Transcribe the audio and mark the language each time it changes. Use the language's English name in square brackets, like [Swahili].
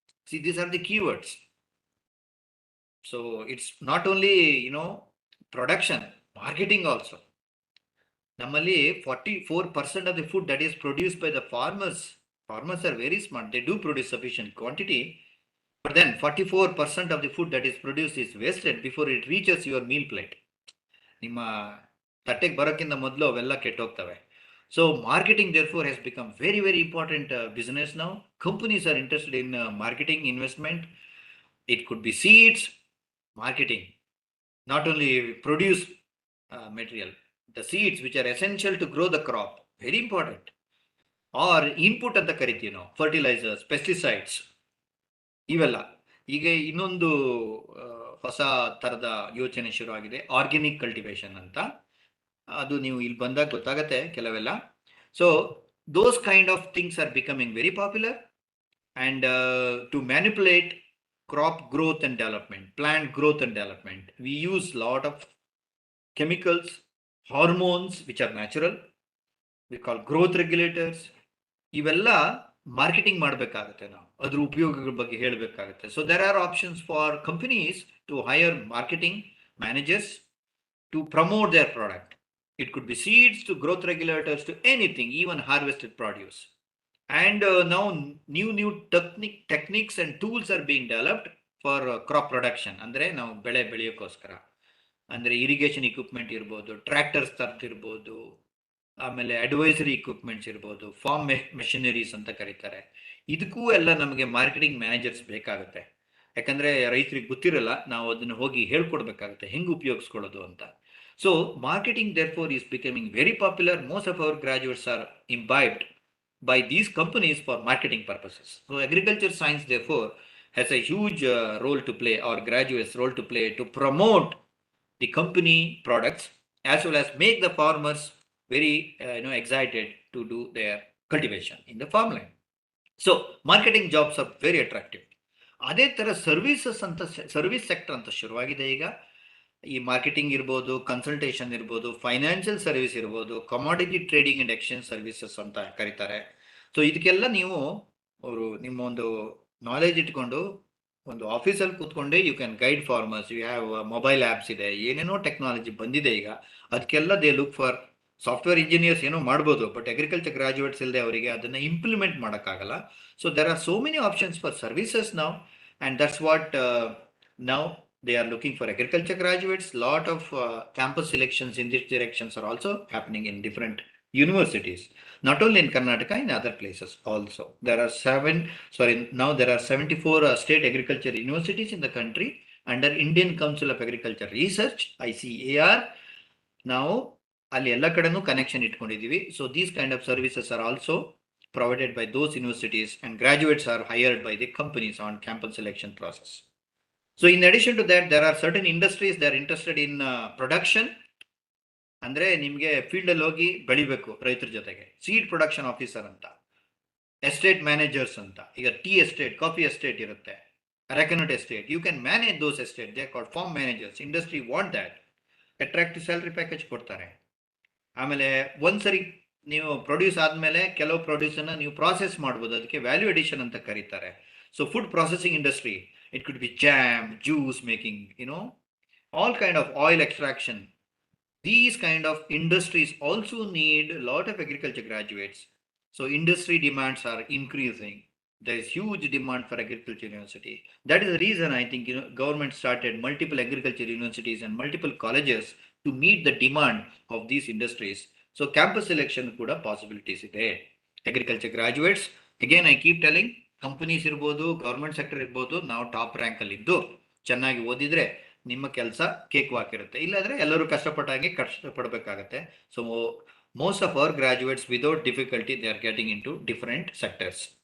[English] See, these are the keywords. So it's not only production, marketing also. Normally 44% of the food that is produced by the farmers are very smart. They do produce sufficient quantity, but then 44% of the food that is produced is wasted before it reaches your meal plate. [Kannada] ನಿಮ್ಮ ತಟ್ಟೆಗೆ ಬರೋಕ್ಕಿಂತ ಮೊದಲು ಅವೆಲ್ಲ ಕೆಟ್ಟೋಗ್ತವೆ. [English] So marketing therefore has become very, very important business now. Companies are interested in marketing investment. It could be seeds, marketing, not only produce material, the seeds which are essential to grow the crop, very important, or input [Kannada] ಅಂತ ಕರಿತೀವಿ ನಾವು, [English] fertilizers, pesticides, ಇವೆಲ್ಲ. [Kannada] ಈಗ ಇನ್ನೊಂದು ಹೊಸ ಥರದ ಯೋಚನೆ ಶುರುವಾಗಿದೆ, ಆರ್ಗ್ಯಾನಿಕ್ ಕಲ್ಟಿವೇಶನ್ ಅಂತ. ಅದು ನೀವು ಇಲ್ಲಿ ಬಂದಾಗ ಗೊತ್ತಾಗತ್ತೆ ಕೆಲವೆಲ್ಲ. [English] So those kind of things are becoming very popular. And to manipulate crop growth and development, plant growth and development, we use lot of chemicals, hormones which are natural, we call growth regulators. [Kannada] ಇವೆಲ್ಲ marketing ಮಾಡಬೇಕಾಗುತ್ತೆ, ನಾವು ಅದ್ರ ಉಪಯೋಗಗಳ ಬಗ್ಗೆ ಹೇಳಬೇಕಾಗುತ್ತೆ. [English] So there are options for companies to hire marketing managers to promote their product. It could be seeds to growth regulators to anything, even harvested produce. And now new techniques and tools are being developed for crop production. [Kannada] ಅಂದ್ರೆ ನಾವು ಬೆಳೆ ಬೆಳೆಯೋಕ್ಕೋಸ್ಕರ, ಅಂದ್ರೆ irrigation equipment ಇರ್ಬೋದು, tractors ತರ್ತಿರ್ಬೋದು, ಆಮೇಲೆ advisory equipments ಇರ್ಬೋದು, form machineries ಅಂತ ಕರೀತಾರೆ. ಇದಕ್ಕೂ ಎಲ್ಲ ನಮಗೆ ಮಾರ್ಕೆಟಿಂಗ್ ಮ್ಯಾನೇಜರ್ಸ್ ಬೇಕಾಗುತ್ತೆ. ಯಾಕಂದ್ರೆ ರೈತರಿಗೆ ಗೊತ್ತಿರಲ್ಲ, ನಾವು ಅದನ್ನು ಹೋಗಿ ಹೇಳ್ಕೊಡ್ಬೇಕಾಗುತ್ತೆ ಹೆಂಗೆ ಉಪಯೋಗಿಸ್ಕೊಳ್ಳೋದು ಅಂತ. [English] So marketing therefore is becoming very popular. Most of our graduates are imbibed by these companies for marketing purposes. So agriculture science therefore has a huge role to play, or graduates role to play, to promote the company products as well as make the farmers very excited to do their cultivation in the farmland. So marketing jobs are very attractive. [Kannada] ಅದೇ ಥರ services ಅಂತ, service sector ಅಂತ ಶುರುವಾಗಿದೆ ಈಗ. ಈ marketing ಇರ್ಬೋದು, consultation ಇರ್ಬೋದು, financial service ಇರ್ಬೋದು, commodity trading and exchange services ಅಂತ ಕರೀತಾರೆ. ಸೊ ಇದಕ್ಕೆಲ್ಲ ನೀವು ನಿಮ್ಮ ಒಂದು ನಾಲೆಜ್ ಇಟ್ಕೊಂಡು ಒಂದು ಆಫೀಸಲ್ಲಿ ಕೂತ್ಕೊಂಡೆ [English] You can guide farmers. You have mobile apps [Kannada] ಇದೆ, ಏನೇನೋ ಟೆಕ್ನಾಲಜಿ ಬಂದಿದೆ ಈಗ. ಅದಕ್ಕೆಲ್ಲ [English] They look for software engineers. [Kannada] ಏನೋ ಮಾಡ್ಬೋದು, ಬಟ್ ಅಗ್ರಿಕಲ್ಚರ್ ಗ್ರಾಜುಯೇಟ್ಸ್ ಇಲ್ಲದೆ ಅವರಿಗೆ ಅದನ್ನು ಇಂಪ್ಲಿಮೆಂಟ್ ಮಾಡೋಕ್ಕಾಗಲ್ಲ. [English] So there are so many options for services now, and that's what now they are looking for agriculture graduates. Lot of campus selections in these directions are also happening in different universities, not only in Karnataka, in other places also. There are now there are 74 state agriculture universities in the country under Indian Council of Agriculture Research, ICAR. [Kannada] ನಾವು ಅಲ್ಲಿ ಎಲ್ಲ ಕಡೆನೂ connection ಇಟ್ಕೊಂಡಿದ್ದೀವಿ. [English] So these kind of services are also provided by those universities, and graduates are hired by the companies on campus selection process. So in addition to that, there are certain industries that are interested in production. [Kannada] ಅಂದ್ರೆ ನಿಮಗೆ field ಅಲ್ಲಿ ಹೋಗಿ ಬೆಳಿಬೇಕು ರೈತರ ಜೊತೆಗೆ. Seed production officer ಅಂತ, estate managers ಅಂತ, ಈಗ ಟೀ ಎಸ್ಟೇಟ್, ಕಾಫಿ ಎಸ್ಟೇಟ್ ಇರುತ್ತೆ, areca nut estate. [English] You can manage those estate. They are called farm managers. Industry want that. [Kannada] Attractive salary package ಕೊಡ್ತಾರೆ. ಆಮೇಲೆ ಒಂದ್ಸರಿ ನೀವು ಪ್ರೊಡ್ಯೂಸ್ ಆದ್ಮೇಲೆ ಕೆಲವು ಪ್ರೊಡ್ಯೂಸ್ ಅನ್ನ ನೀವು ಪ್ರಾಸೆಸ್ ಮಾಡ್ಬೋದು, ಅದಕ್ಕೆ ವ್ಯಾಲ್ಯೂ ಅಡಿಷನ್ ಅಂತ ಕರೀತಾರೆ. [English] So food processing industry, it could be jam, juice making, all kind of oil extraction. These kind of industries also need a lot of agriculture graduates. So industry demands are increasing. There is huge demand for agriculture university. That is the reason I think government started multiple agriculture universities and multiple colleges to meet the demand of these industries. So campus selection kuda possibilities ide. Agriculture graduates, again I keep telling, [Kannada] companies ಇರ್ಬೋದು, government sector ಇರ್ಬೋದು, ನಾವು top rank ಅಲ್ಲಿ ಇದ್ದು ಚೆನ್ನಾಗಿ ಓದಿದ್ರೆ ನಿಮ್ಮ ಕೆಲಸ cake ವಾಕಿರುತ್ತೆ. ಇಲ್ಲಾಂದ್ರೆ ಎಲ್ಲರೂ ಕಷ್ಟಪಟ್ಟಾಗಿ ಕಷ್ಟಪಡಬೇಕಾಗತ್ತೆ. [English] So most of our graduates without difficulty they are getting into different sectors.